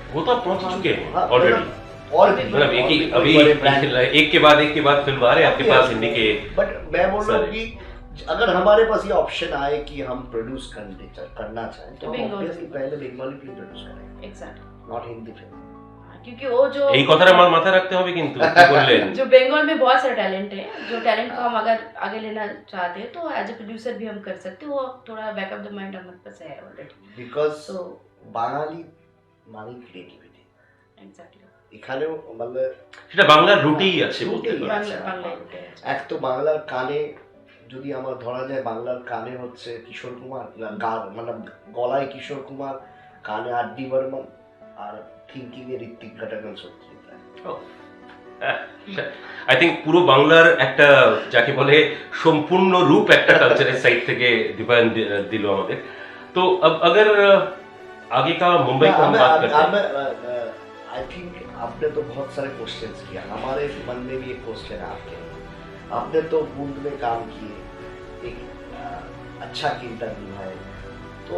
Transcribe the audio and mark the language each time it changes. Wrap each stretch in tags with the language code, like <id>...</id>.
<hi>वो तो आप पहुंच चुके हैं हाँ,</hi> <en>already,</en> <hi>और भी मतलब एक ही अभी एक के बाद फिल्म आ रहे हैं आपके पास हिंदी के। बट मैं बोल रहा हूँ कि अगर हमारे पास ये ऑप्शन आए कि हम प्रोड्यूस करना चाहें तो हम ऑब्वियसली पहले बंगाली फिल्म प्रोड्यूस करेंगे,</hi> <en>exactly, not Hindi film,</en> <hi>क्योंकि वो जो</hi> <bn>এই কথাটা আমার মাথায় রাখতে হবে কিন্তু কি বললেন।</bn> <hi>जो बंगाल में बहुत सारे टैलेंट है, जो टैलेंट को हम अगर आगे लेना चाहते हैं तो एज ए प्रोड्यूसर भी हम कर सकते हैं, वो थोड़ा बैक ऑफ द माइंड हमारे पास है ऑलरेडी।</hi> <en>because so</en> <bn>বাঙালি মানে ক্রিয়েটিভিটি,</bn> <en>exactly,</en> <bn>এখানেও মানে সেটা বাংলার রুটেই আছে বলতে রুটেই পারেন।</bn> <hi>बांग्ला बांग्ला होते हैं।</hi> <bn>এক তো বাংলার কানে যদি আমার ধরা যায়, বাংলার কানে হচ্ছে কিশোর কুমার, মানে গলায় কিশোর কুমার, কানে আর ডি বর্মন, আর থিঙ্কিং এ ঋত্বিক ঘটকন সত্যি। আই থিঙ্ক পুরো বাংলার একটা যাকে বলে সম্পূর্ণ রূপ একটা কালচারের সাইড থেকে দীপায়ন দিল আমাদের।</bn> <hi>तो अब अगर आगे का मुंबई का हम बात करते हैं, आई थिंक आपने तो बहुत सारे क्वेश्चंस किया, हमारे मन में भी एक क्वेश्चन है आपके, आपने तो बूंद में काम किए, एक अच्छा इंटरव्यू है, तो</hi>